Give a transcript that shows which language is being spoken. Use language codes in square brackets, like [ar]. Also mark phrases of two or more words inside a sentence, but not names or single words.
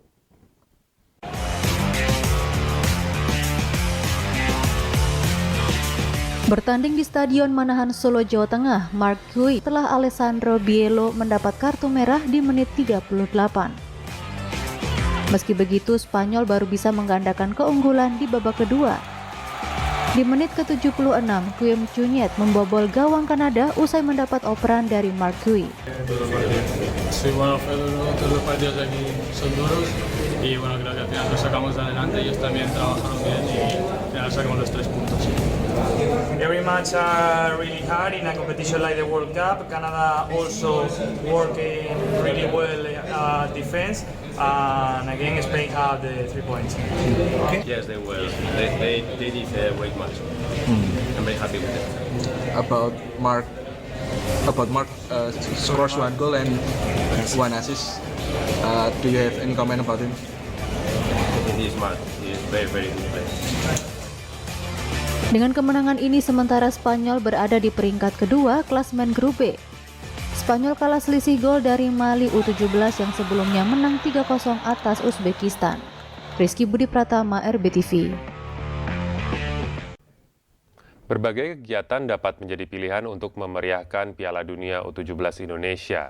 [id] Bertanding di Stadion Manahan Solo, Jawa Tengah, Mark Yuyu setelah Alessandro Biello mendapat kartu merah di menit 38. Meski begitu, Spanyol baru bisa menggandakan keunggulan di babak kedua. Di menit ke-76, Guillem Junyet membobol gawang Kanada usai mendapat operan dari Mark Yuyu. [es] Sí, bueno, todos los partidos aquí son duros y bueno, creo que al final lo sacamos adelante. Ellos también trabajaron bien y al final sacamos los 3 puntos. [en] Every match are really hard in a competition like the World Cup. Canada also working really well defense. And again, Spain have the 3 points. Yes, they will. They did a great match. I'm very happy with it. About Mark scores 1 goal and 1 assist. Do you have any comment about him? He is smart. He is very good player. [id] Dengan kemenangan ini, sementara Spanyol berada di peringkat kedua klasemen grup B. Spanyol kalah selisih gol dari Mali U17 yang sebelumnya menang 3-0 atas Uzbekistan. Rizky Budi Pratama, RBTV. Berbagai kegiatan dapat menjadi pilihan untuk memeriahkan Piala Dunia U17 Indonesia.